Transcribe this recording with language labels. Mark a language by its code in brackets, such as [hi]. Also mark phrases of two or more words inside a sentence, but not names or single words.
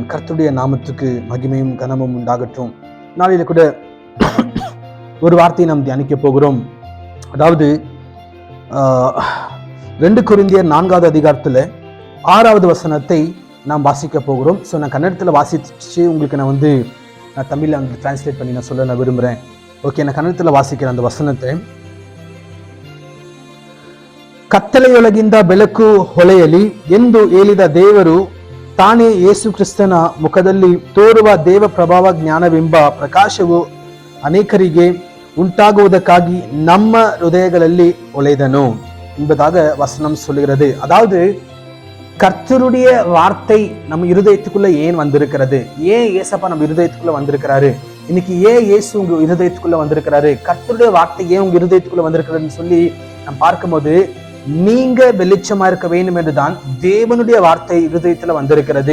[ta] கர்த்தருடைய நாமத்துக்கு மகிமையும் கனமும் உண்டாகட்டும். நாளில கூட ஒரு வார்த்தையை நாம் தியானிக்க போகிறோம். அதாவது 2 கொரிந்தியர் 4வது அதிகாரத்துல 6வது வசனத்தை நாம் வாசிக்க போகிறோம். ஸோ நான் கன்னடத்தில் வாசிச்சு உங்களுக்கு நான் தமிழில் வந்து டிரான்ஸ்லேட் பண்ணி நான் சொல்ல நான் விரும்புகிறேன். ஓகே, நான் கன்னடத்தில் வாசிக்கிறேன் அந்த ವಚನத்தை. [kn] ಕತ್ತಲೆಯೊಳಗಿಂದ ಬೆಳಕು ಹೊಳೆಯಲಿ ಎಂದು ಹೇಳಿದ ದೇವರು ತಾನೇ ಯೇಸು ಕ್ರಿಸ್ತನ ಮುಖದಲ್ಲಿ ತೋರುವ ದೇವ ಪ್ರಭಾವ ಜ್ಞಾನವೆಂಬ ಪ್ರಕಾಶವು ಅನೇಕರಿಗೆ ಉಂಟಾಗುವುದಕ್ಕಾಗಿ ನಮ್ಮ ಹೃದಯಗಳಲ್ಲಿ ಹೊಳೆದನು [ta] என்பதாக வசனம் சொல்லுகிறது. அதாவது கர்த்தருடைய வார்த்தை நம்ம இருதயத்துக்குள்ள ஏன் வந்திருக்கிறது? ஏன் ஏசப்பா நம்ம இருதயத்துக்குள்ள வந்திருக்கிறாரு? இன்னைக்கு ஏன் இயேசு உங்க இருதயத்துக்குள்ள வந்திருக்கிறாரு? கர்த்தருடைய வார்த்தை ஏன் உங்க இருதயத்துக்குள்ள வந்திருக்கிறதுன்னு சொல்லி நம்ம பார்க்கும்போது, நீங்க வெளிச்சமா இருக்க வேண்டும் என்றுதான் தேவனுடைய வார்த்தை இருதயத்துல வந்திருக்கிறது.